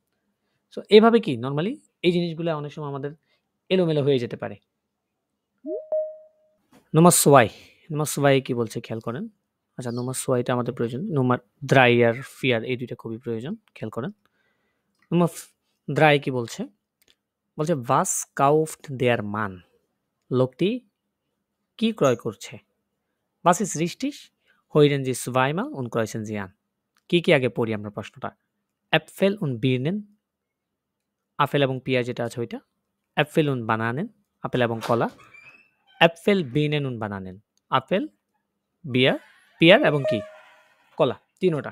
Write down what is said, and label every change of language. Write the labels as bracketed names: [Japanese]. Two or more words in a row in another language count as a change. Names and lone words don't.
[Bangla] সো এভাবে কি নরমালি এই জিনিসগুলো অনেক সময় আমাদের এলোমেলো হয়ে যেতে পারে। Nummer 2 কি বলছে খেয়াল করেন। আচ্ছা Nummer 2টা আমাদের প্রয়োজন। Nummer 3 আর 4 এই দুইটা খুবই প্রয়োজন, খেয়াল করেন। Nummer 3 কি বলছে? বলছে [German] was kauft der Mann? [Bangla] লোকটি কি ক্রয় করছে? [German] Was ist richtig? Hören Sie zweimal und kreuzen Sie an. [Bangla] কি আগে পড়ি আমরা প্রশ্নটা। [German] Äpfel und Birnen, [Bangla] আপেল এবং পেঁয়াজ যেটা আছে ওইটা। [German] Äpfel und Bananen, [Bangla] আপেল এবং কলা। [German] Äpfel, Birnen und Bananen, [Bangla] আপেল, পেয়ার এবং কি কলা, তিনোটা।